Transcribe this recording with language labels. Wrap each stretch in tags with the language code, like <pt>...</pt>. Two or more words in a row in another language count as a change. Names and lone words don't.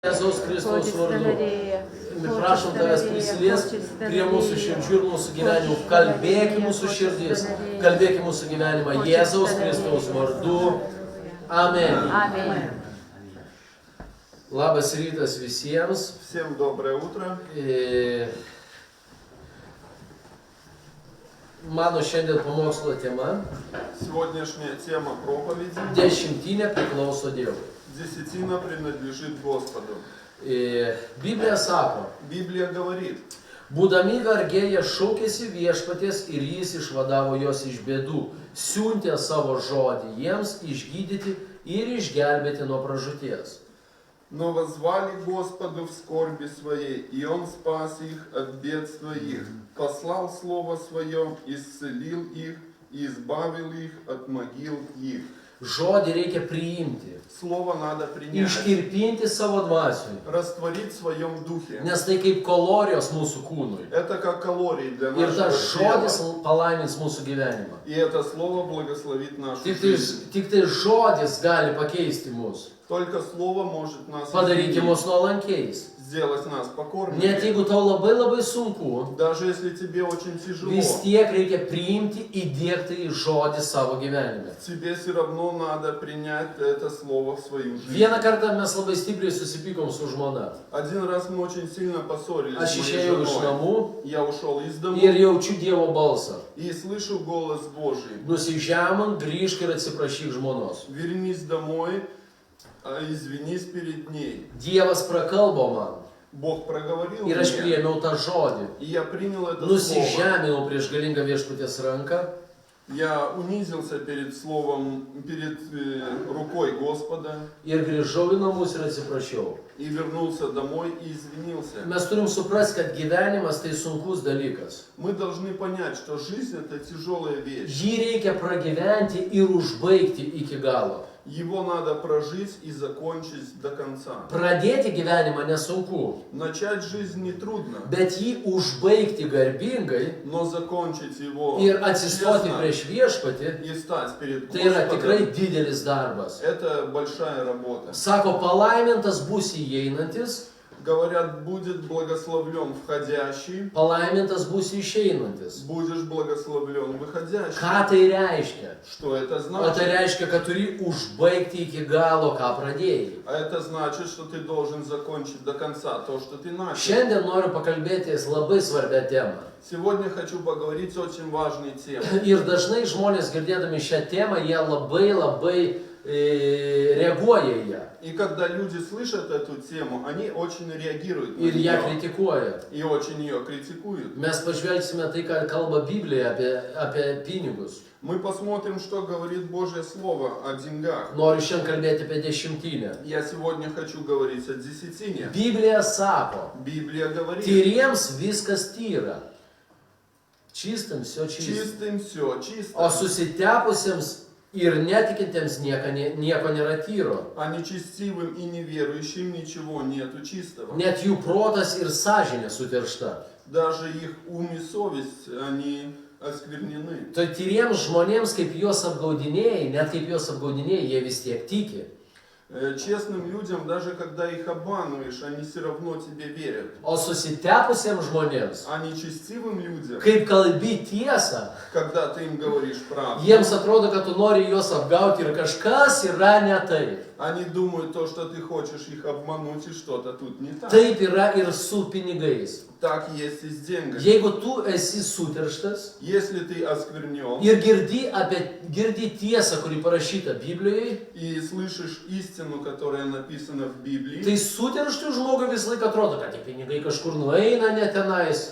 <lt>Jėzaus Kristaus vardu. Mes prašom tavęs prisiliest prie mūsų širdžių ir mūsų gyvenimų. Kalbėk į mūsų širdis, kalbėk į mūsų gyvenimą Jėzaus Kristaus vardu. Amen. Amen. Labas rytas visiems.</lt> <ru>Всем доброе утро.</ru> <lt>Mano šiandien pamokslo tema</lt> <ru>Сегодняшняя тема проповеди.</ru> <lt>Dešimtinė priklauso Dievui.</lt> <ru>Десятина принадлежит Господу.</ru> <lt>Biblija sako,</lt> <ru>Библия говорит,</ru> <lt>būdami vergėje šaukėsi viešpaties ir jis išvadavo juos iš bėdų, siuntė savo žodį jiems išgydyti ir išgelbėti nuo pražūties.</lt> <ru>но воззвали Господу в скорби своей, и Он спас их от бед своих, послал Слово Свое, исцелил их и избавил их от могил их.</ru> <lt>Žodį reikia priimti,</lt> <ru>Слово надо принять,</ru> <lt>iškirpinti savo dvasiui,</lt> <ru>растворить в своем духе.</ru> <lt>nes tai kaip kalorijos mūsų kūnui.</lt> <ru>Это как калории для</ru> <lt>Ir</lt> <ru>нашего</ru> <lt>tas žodis</lt> <ru>тела.</ru> <lt>palaimins mūsų gyvenimą.</lt> <ru>И это Слово благословит нашу</ru> <lt>Tik</lt> <ru>жизнь.</ru> <lt>tai žodis gali pakeisti mus,</lt> <ru>Только Слово может нас</ru> <lt>padaryti</lt> <ru>изменить,</ru> <lt>mus nuolankiais.</lt> <ru>сделать нас</ru> <lt>Net</lt> <ru>покорными.</ru> <lt>jeigu tau labai sunku,</lt> <ru>Даже если тебе очень тяжело,</ru> <lt>vis tiek reikia priimti, įdėkti į žodį savo gyvenime.</lt> <ru>тебе все равно надо принять это слово в свою жизнь.</ru> <lt>Vieną kartą mes labai stipriai susipykom su žmona.</lt> <ru>Один раз мы очень сильно поссорились</ru> <lt>Aš</lt> <ru>с моей</ru> <lt>išėjau iš</lt> <ru>женой.</ru> <lt>namų</lt> <ru>Я ушел из дома</ru> <lt>ir jaučiu Dievo balsą.</lt> <ru>и слышу голос Божий.</ru> <lt>Nusižemant, grįžk ir atsiprašyk žmonos.</lt> <ru>Вернись домой, извинись перед ней.</ru> <lt>Dievas prakalbo man</lt> <ru>Бог проговорил</ru> <lt>ir aš</lt> <ru>мне,</ru> <lt>priėmiau tą žodį.</lt> <ru>и я принял это слово.</ru> <lt>Nusižeminau prieš galingą viešpaties ranką</lt> <ru>Я унизился перед словом, перед рукой Господа</ru> <lt>ir grįžau į namus ir atsiprašiau.</lt> <ru>и вернулся домой и извинился.</ru> <lt>Mes turim suprasti, kad gyvenimas tai sunkus dalykas.</lt> <ru>Мы должны понять, что жизнь это тяжелая вещь.</ru> <lt>Jį reikia pragyventi ir užbaigti iki galo.</lt> <ru>Его надо прожить и закончить до конца.</ru> <lt>Pradėti gyvenimą nesunku,</lt> <ru>Начать жизнь нетрудно,</ru> <lt>bet jį užbaigti garbingai</lt> <ru>но закончить его</ru> <lt>ir atsistoti</lt> <ru>честно</ru> <lt>prieš viešpatį,</lt> <ru>и стать перед</ru> <lt>tai yra tikrai</lt> <ru>Господом,</ru> <lt>didelis darbas.</lt> <ru>это большая работа.</ru> <lt>Sako, palaimintas bus įeinantis,</lt> <ru>Говорят, будет благословлен входящий,</ru> <lt>palaimintas bus išeinantis.</lt> <ru>будешь благословлен выходящий.</ru> <lt>Ką tai reiškia?</lt> <ru>Что это</ru> <lt>O tai</lt> <ru>значит?</ru> <lt>reiškia, kad turi užbaigti iki galo, ką pradėjai.</lt> <ru>А это значит, что ты должен закончить до конца то, что ты начал.</ru> <lt>Šiandien noriu pakalbėti labai svarbią temą.</lt> <ru>Сегодня хочу поговорить о очень важной теме.</ru> <lt>Ir dažnai žmonės girdėdami šią temą, jie labai reaguoja į ją.</lt> <ru>И когда люди слышат эту тему, они очень реагируют на</ru> <lt>Ir ją</lt> <ru>нее</ru> <lt>kritikuoja.</lt> <ru>и очень ее критикуют.</ru> <lt>Mes pažvelgsime tai, ką kalba Biblija apie pinigus.</lt> <ru>Мы посмотрим, что говорит Божье Слово о деньгах.</ru> <lt>Noriu šiandien kalbėti apie dešimtinę.</lt> <ru>Я сегодня хочу говорить о десятине.</ru> <lt>Biblija sako,</lt> <ru>Библия говорит,</ru> <lt>tyriems viskas tyra. Čistams</lt> <ru>все чисто. чистым все,</ru> <lt>O</lt> <ru>чисто.</ru> <lt>susitepusiems ir netikintiems nieko nėra tyro.</lt> <ru>А нечестивым и неверующим ничего нету чистого.</ru> <lt>Net jų protas ir sąžinė suteršta.</lt> <ru>Даже их ум и совесть, они осквернены.</ru> <lt>Tai tyriems žmonėms, kaip juos apgaudinėjai, net kaip juos apgaudinėjai, jie vis tiek tiki.</lt> <ru>Честным людям, даже когда их обманываешь, они все равно тебе верят.</ru> <lt>O susitepusiems žmonėms,</lt> <ru>А нечестивым людям,</ru> <lt>kaip kalbi tiesą,</lt> <ru>когда ты им говоришь правду,</ru> <lt>jiems atrodo, kad tu nori juos apgauti ir kažkas yra ne taip.</lt> <ru>они думают то, что ты хочешь их обмануть, и что-то тут не так.</ru> <lt>Taip yra ir su pinigais.</lt> <ru>Так есть и с деньгами.</ru> <lt>Jeigu tu esi suterštas</lt> <ru>Если ты осквернен</ru> <lt>ir girdi tiesą, kuri parašyta Biblijoje,</lt> <ru>и слышишь истину, которая написана в Библии,</ru> <lt>tai suterštų žmogui visą laiką atrodo, kad tie pinigai kažkur nueina ne tenais.</lt>